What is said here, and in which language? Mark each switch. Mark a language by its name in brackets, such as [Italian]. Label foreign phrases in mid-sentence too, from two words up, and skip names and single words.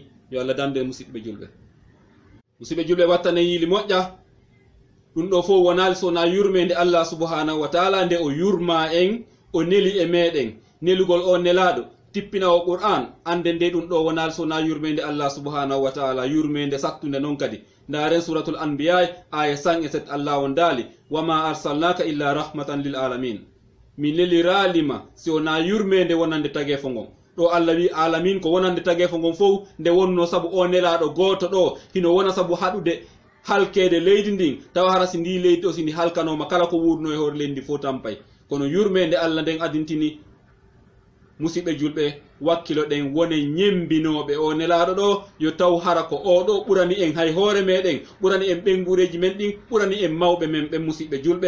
[Fula] Yo Allah dandu en musidɓe julɓe. Musidɓe julɓe wattane yiili moƴƴa ɗum ɗo fo wonali sona yurmede [Arabic] Allah subhanahu wa taala, [Fula] nde o yurma en o neli e meɗen. Nelugol o nelaɗo tippina o Qur'an, ande nde ɗum ɗo wonal sona yurmede [Arabic] Allah subhanahu wa ta'ala, [Fula] yurmede sattude non kadi. Ndaren [Arabic] suratul anbiya [Fula] aya 107 Allah on dali [Arabic] wama arsalnaka illa rahmatan lil alamin. [Fula] Min leliralima si wona yurmede wonande tagefo ngon. Ɗo Allah wi alamin ko wonande tagefo ngon fof nde wonno sabu o nelaɗo goto ɗo hino wona sabu haɗude halkede leydi ndin, tawa hara si ndi leydi o si ndi halkanoma kala ko wurno e hoore leydi ndi fof tampay. Kono yurmede Allah nden adintini musidɓe julɓe wakkilo ɗen wone ñembinoɓe o nelaɗo ɗo yo taw hara ko o ɗo ɓurani en hay hoore meɗen, ɓurani en ɓengureji men ɗin, ɓurani en mawɓe men ɓen musidɓe julɓe.